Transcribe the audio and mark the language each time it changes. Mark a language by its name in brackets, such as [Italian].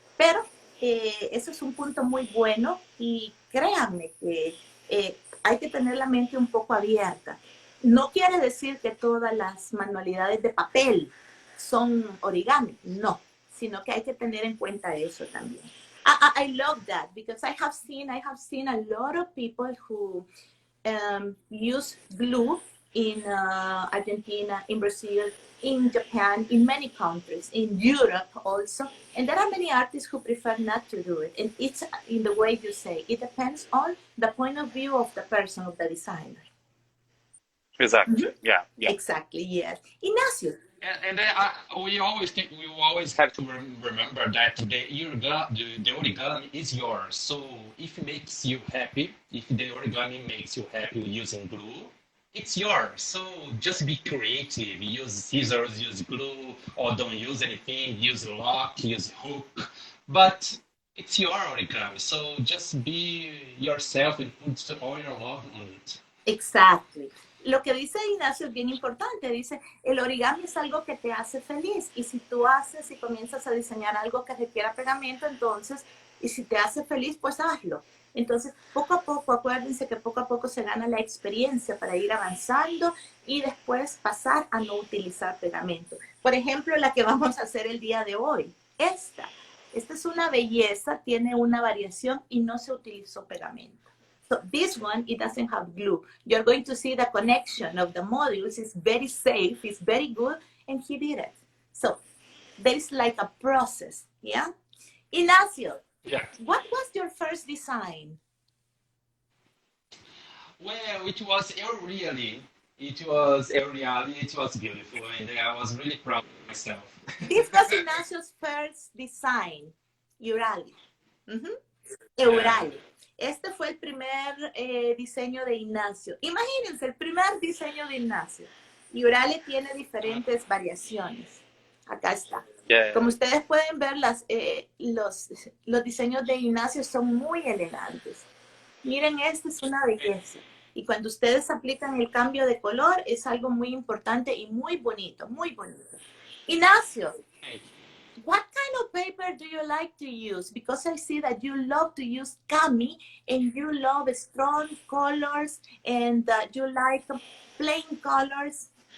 [Spanish] Pero eso es un punto muy bueno y créanme que hay que tener la mente un poco abierta. No quiere decir que todas las manualidades de papel son origami, no, sino que hay que tener en cuenta eso también. [English] I love that because I have seen a lot of people who use glue in Argentina, in Brazil, in Japan, in many countries, in Europe also. And there are many artists who prefer not to do it. And it's in the way you say, it depends on the point of view of the person, of the designer. Exactly. Mm-hmm. Yeah. Exactly. Yes. Ignacio. And then we always have to remember that the origami is yours. So if it makes you happy, if the origami makes you happy using glue, it's yours. So just be creative. Use scissors, use glue, or don't use anything. Use lock, use hook. But it's your origami. So just be yourself and put all your love on it. Exactly. [Spanish] lo que dice Ignacio es bien importante. Dice, el origami es algo que te hace feliz. Y si tú haces y comienzas a diseñar algo que requiera pegamento, entonces, y si te hace feliz, pues hazlo. Entonces, poco a poco, acuérdense que poco a poco se gana la experiencia para ir avanzando y después pasar a no utilizar pegamento. Por ejemplo, la que vamos a hacer el día de hoy. Esta es una belleza, tiene una variación y no se utilizó pegamento. [English] So this one, it doesn't have glue. You're going to see the connection of the modules. It's very safe, it's very good, and he did it. So there's like a process, yeah? Inacio, Yeah. what was your first design? Well, it was really, it was really, it was beautiful, and I was really proud of myself. This was Inacio's first design, Urali. Uh-huh. Yeah. Eurali. [Spanish] Este fue el primer diseño de Inacio. Imagínense, el primer diseño de Inacio. Y Urali tiene diferentes variaciones. Acá está. [English] Yeah. [Spanish] Como ustedes pueden ver, los diseños de Inacio son muy elegantes. Miren, esta es una belleza. Y cuando ustedes aplican el cambio de color, es algo muy importante y muy bonito, muy bonito. [English] Inacio, what kind of paper do you like to use? Because I see that you love to use kami and you love strong colors and you like plain colors.